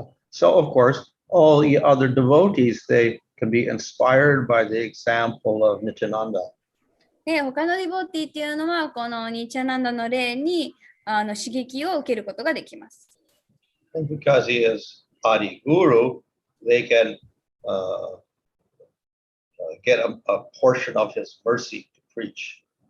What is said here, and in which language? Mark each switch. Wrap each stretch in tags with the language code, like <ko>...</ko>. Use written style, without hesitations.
<en>So, of course, all the other devotees, they can be inspired by the example of Nityananda.</en> <ja>で、他のディボーティーっていうのは、このニチャナンダの例に刺激を受けることができます。</ja> <en>And because he is Adi Guru, they can get a portion of his mercy to preach.</en>